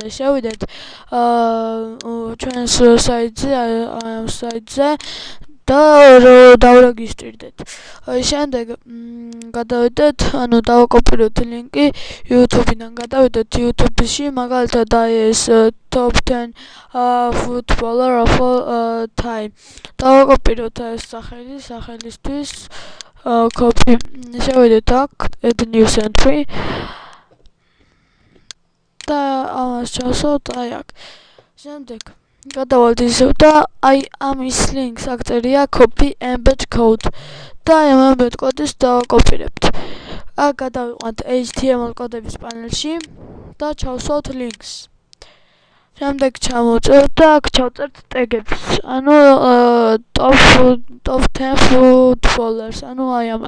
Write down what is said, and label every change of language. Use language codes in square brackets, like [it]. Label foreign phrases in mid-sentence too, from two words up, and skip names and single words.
[ka] შევიდეთ ჩვენს საიტზე, ამ საიტზე და დავრეგისტრირდეთ. შემდეგ გადავიდეთ, დავაკოპიროთ ლინკი YouTube-დან, გადავიდეთ YouTube-ში, მაგალითად ეს [en] top 10 footballer of all time. [ka] დავაკოპიროთ ეს სახელისთვის copy. შევიდეთ აქ [en] add new entry [ka] და ამას ჩავსვათ აი აქ. შემდეგ გადავალთ ისევ და აი ამის ლინკს აქ წერია [en] copy embed code [ka] და ამ embed კოდის დავაკოპირებთ. აქ გადავიყვანთ HTML კოდების პანელში და ჩავსვათ ლინკს. შემდეგ ჩამოვწერთ და აქ ჩავწერთ ტეგებს, ანუ [en] top 10 footballers, [ka] ანუ აი ამას.